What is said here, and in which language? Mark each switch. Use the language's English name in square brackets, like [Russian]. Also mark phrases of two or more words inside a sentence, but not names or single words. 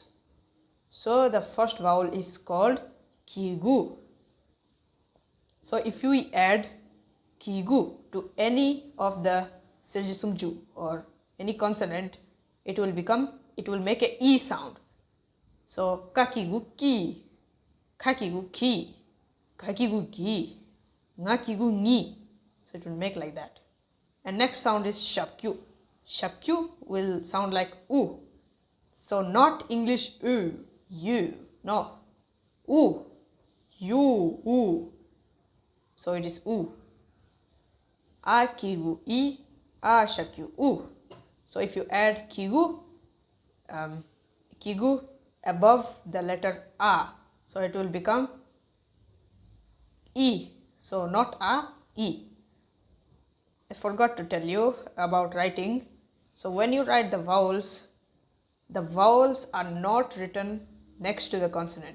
[English] So the first vowel is called kigu. So if we add kigu to any of the sejisumju or any consonant, it will make a e sound. [Tibetan] So ཀ་གི་གུ་ཀི། ཀ་གི་གུ་ཀི། ཀ་གི་གུ་ཀི། ང་གི་གུ་ནི. [English] So it will make like that. And next sound is shapkyu. Shapkyu will sound like u. So not English u, you, no. U, you, u. So it is u. [Tibetan] ཨ་གི་གུ་ཨི། ཨ་ཞབས་ཀྱུ་ཨུ. [English] So if you add kigu, kigu above the letter a, so it will become e. So not a, e. I forgot to tell you about writing. So when you write the vowels are not written next to the consonant.